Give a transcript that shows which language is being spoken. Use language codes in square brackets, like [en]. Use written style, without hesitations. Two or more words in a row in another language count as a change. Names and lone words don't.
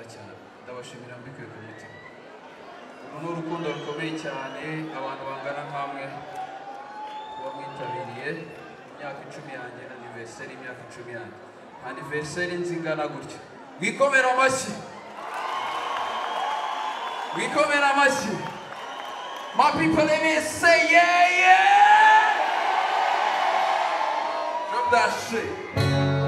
[rw] cyane ndabashimira mbikuye ku mutima uru ni urukundo rukomeye cyane abantu bangana nkamwe kuba mwitabiriye imyaka 10 yanjye na anniversaire imyaka 10 yanjye anniversaire nzingana gutya wikomera amashyi wikomera amashyi [en] my people let me say yeah drop that shit